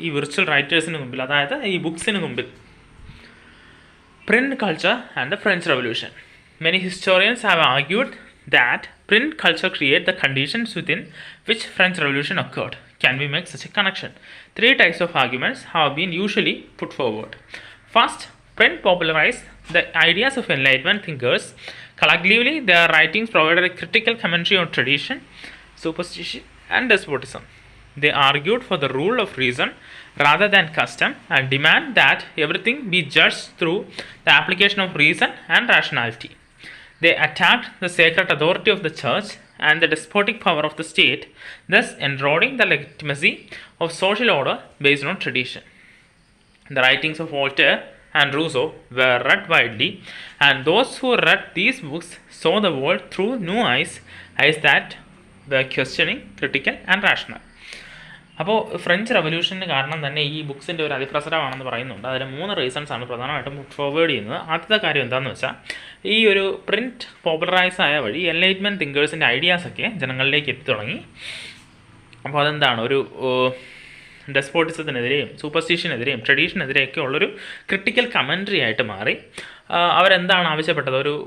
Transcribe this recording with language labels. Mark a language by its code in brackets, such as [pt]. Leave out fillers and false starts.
[ml] ഈ വിർച്വൽ റൈറ്റേഴ്സിന് മുമ്പിൽ, അതായത് ഈ ബുക്സിന് മുമ്പിൽ. [en] Print culture and the French Revolution. Many historians have argued that print culture created the conditions within which French Revolution occurred. Can we make such a connection? 3 types of arguments have been usually put forward. First, print popularized the ideas of Enlightenment thinkers. Collectively, their writings provided a critical commentary on tradition, superstition, and despotism. They argued for the rule of reason rather than custom, and demand that everything be judged through the application of reason and rationality. They attacked the sacred authority of the church and the despotic power of the state, thus eroding the legitimacy of social order based on tradition. The writings of Voltaire and Rousseau were read widely, and those who read these books saw the world through new eyes that were questioning, critical, and rational. [ml] അപ്പോൾ French റവല്യൂഷന് കാരണം തന്നെ ഈ ബുക്സിൻ്റെ ഒരു അതിപ്രസരമാണെന്ന് പറയുന്നുണ്ട്. അതിൽ 3 റീസൺസാണ് പ്രധാനമായിട്ടും forward ചെയ്യുന്നത്. ആദ്യത്തെ കാര്യം എന്താണെന്ന് വെച്ചാൽ, ഈ ഒരു പ്രിൻറ്റ് പോപ്പുലറൈസ് ആയ വഴി എൻലൈറ്റ്മെൻറ്റ് തിങ്കേഴ്സിൻ്റെ ഐഡിയാസൊക്കെ ജനങ്ങളിലേക്ക് എത്തി തുടങ്ങി. അപ്പോൾ അതെന്താണ്, ഒരു ഡെസ്പോട്ടിസത്തിനെതിരെയും സൂപ്പർസ്റ്റിഷനെതിരെയും ട്രഡീഷനെതിരെയൊക്കെ ഉള്ളൊരു ക്രിട്ടിക്കൽ കമൻട്രി ആയിട്ട് മാറി. അവരെന്താണ് ആവശ്യപ്പെട്ടത്?